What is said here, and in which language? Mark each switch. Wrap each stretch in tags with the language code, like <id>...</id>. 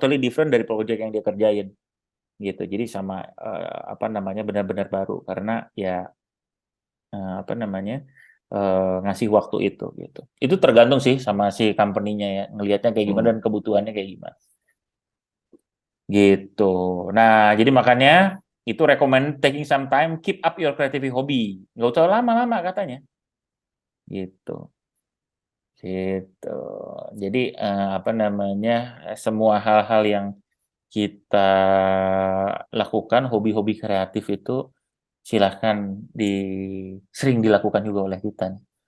<id>yang</id> <en>totally different</en> <id>dari project yang dia kerjain gitu. Jadi sama apa namanya benar-benar baru karena ya apa namanya ngasih waktu itu gitu. Itu tergantung sih sama si company-nya ya ngelihatnya kayak gimana Hmm. dan kebutuhannya kayak gimana. Gitu. Nah, jadi makanya itu</id> <en>recommend taking some time, keep up your creative hobby.</en> <id>Nggak usah lama-lama katanya. Gitu. Gitu. Jadi apa namanya semua hal-hal yang kita lakukan hobi-hobi kreatif itu silahkan sering dilakukan juga oleh kita.</id>